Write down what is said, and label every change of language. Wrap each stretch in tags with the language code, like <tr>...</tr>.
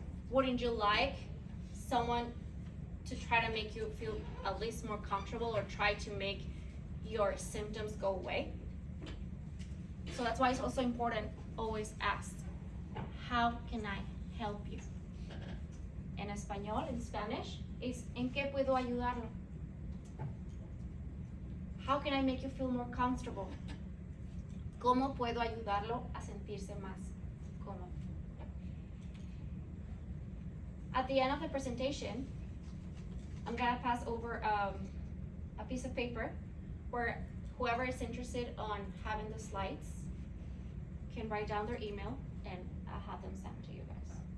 <en>Wouldn't you like someone to try to make you feel at least more comfortable or try to make your symptoms go away? So that's why it's also important, always ask, how can I help you?</en> <es>En español,</es> <en>in Spanish, is</en> <es>¿en qué puedo ayudarlo?</es> <en>How can I make you feel more comfortable?</en> <es>¿Cómo puedo ayudarlo a sentirse más cómodo?</es> <en>At the end of the presentation, I'm gonna pass over a piece of paper where whoever is interested on having the slides can write down their email and I'll have them sent to you guys.</en>